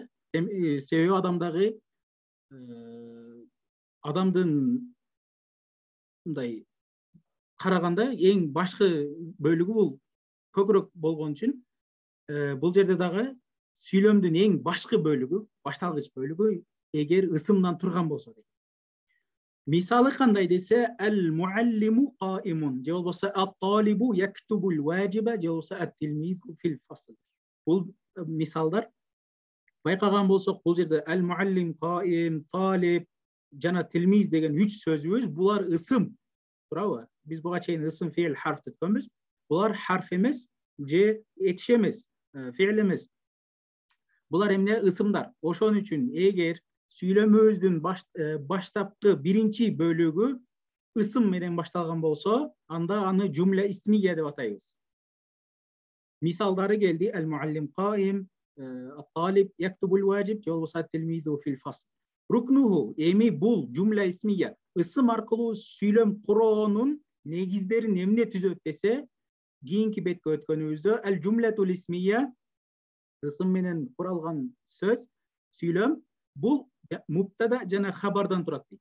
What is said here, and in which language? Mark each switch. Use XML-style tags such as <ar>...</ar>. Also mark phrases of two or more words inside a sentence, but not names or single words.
<ky>Себеби адамдын мындай караганда эң башкы бөлүгү бул көкүрөк болгон үчүн бул жерде дагы сүйлөмдүн эң башкы бөлүгү, башталгыч бөлүгү эгер ысымдан турган болсо дейт. Мисалы кандай десе,</ky> <ar>المعلم قائم,</ar> <ky>же болбосо</ky> <ar>الطالب يكتب الواجب,</ar> <ky>же болбосо</ky> <ar>التلميذ في الفصل.</ar> <ky>Бул мисалдар байкаган болсок, бул жерде ал-муаллим, qaim, талиб жана тилмиз деген 3 сөзүбүз, булар ысым. Туурабы? Биз буга чейин ысым, фе'л, харф деткөнбүз. Булар харф эмес, же этиш эмес, фе'л эмес. Булар эмне? Ысымдар. Ошон үчүн эгер сүйлөмөбүздүн баштапкы биринчи бөлүгү ысым менен башталган болсо, анда аны</ky> <ar>جملة اسمية</ar> <ky>деп атайбыз. Мисалдары келди:</ky> <ar>المعلم قائم, الطالب يكتب الواجب,</ar> <ky>же болбосо</ky> <ar>التلميذ في الفصل.</ar> <ky>Рукнуху, эми бул</ky> <ar>جملة اسمية</ar> <ky>ысым аркылуу сүйлөм куроонун негиздерин эмне түзөт десе, кийинки бетке өткөнүбүздө</ky> <ar>الجملة الاسمية,</ar> <ky>ысым менен куралган сөз, сүйлөм, бул муптада жана хабардан турат дейт.</ky>